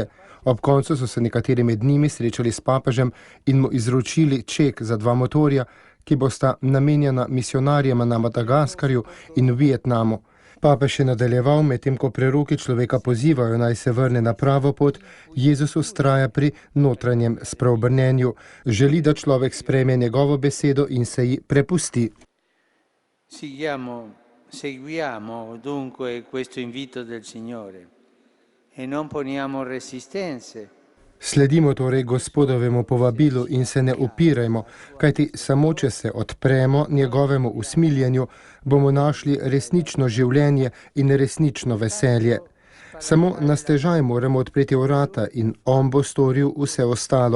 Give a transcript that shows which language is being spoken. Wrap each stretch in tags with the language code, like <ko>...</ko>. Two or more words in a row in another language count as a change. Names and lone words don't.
<sl>Ob koncu so se nekateri med njimi srečali s papežem in mu izročili ček za 2 motorja, ki bosta namenjena misionarjema na Madagaskarju in v Vietnamu. Papež je nadaljeval, medtem ko preroki človeka pozivajo, naj se vrne na pravo pot, Jezus vztraja pri notranjem spreobrnenju. Želi, da človek sprejme njegovo besedo in se ji prepusti.</sl> <it>Seguiamo dunque questo invito del Signore e non poniamo resistenze.</it> <sl>Sledimo torej Gospodovemu povabilu in se ne upirajmo, kajti samo če se odpremo njegovemu usmiljenju, bomo našli resnično življenje in resnično veselje. Samo na stežaj moramo odpreti vrata in on bo storil vse ostalo.</sl>